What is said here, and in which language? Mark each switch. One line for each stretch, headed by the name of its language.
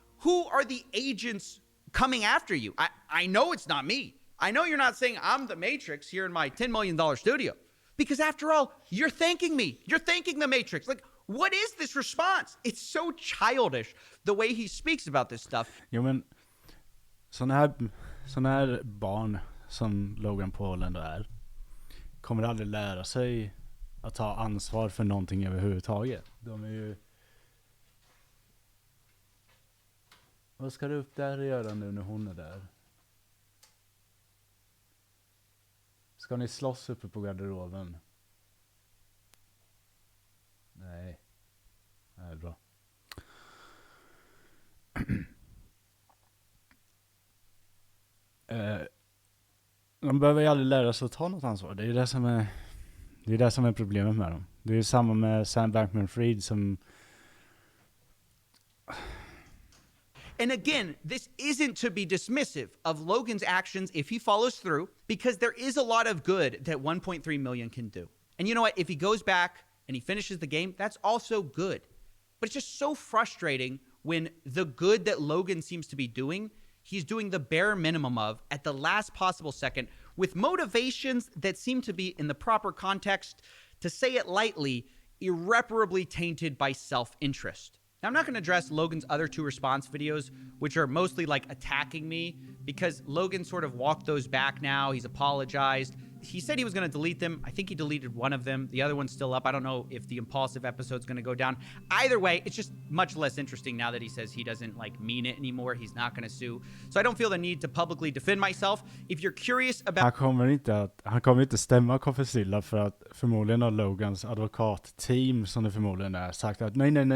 English: Who are the agents coming after you? I know it's not me. I know you're not saying I'm the Matrix here in my $10 million studio, because after all, you're thanking me. You're thanking the Matrix. Like, What is this response? It's so childish, the way he speaks about this stuff.
Swedish: Jo men, såna här barn som Logan Paul ändå är, kommer aldrig lära sig att ta ansvar för någonting överhuvudtaget. De är ju... Vad ska du upp där och göra nu när hon är där? Ska ni slåss uppe på garderoben? Nej. Det är bra. De behöver ju aldrig lära sig att ta något ansvar. Det är det som är problemet med dem. Det är samma med Sam Bankman-Fried som...
English: And again, this isn't to be dismissive of Logan's actions if he follows through, because there is a lot of good that 1.3 million can do. And you know what? If he goes back and he finishes the game, that's also good. But it's just so frustrating when the good that Logan seems to be doing, he's doing the bare minimum of at the last possible second with motivations that seem to be, in the proper context, to say it lightly, irreparably tainted by self-interest. Now, I'm not going to address Logan's other 2 response videos, which are mostly like attacking me, because Logan sort of walked those back now. He's apologized. He said he was going to delete them. I think he deleted one of them. The other one's still up. I don't know if the impulsive episode's going to go down. Either way, it's just much less interesting now that he says he doesn't like mean it anymore. He's not going to sue. So I don't feel the need to publicly defend myself. If you're curious about...
Swedish: Han kommer inte stämma Koffesilla för att förmodligen har Logans advokatteam, som det förmodligen är, sagt att nej.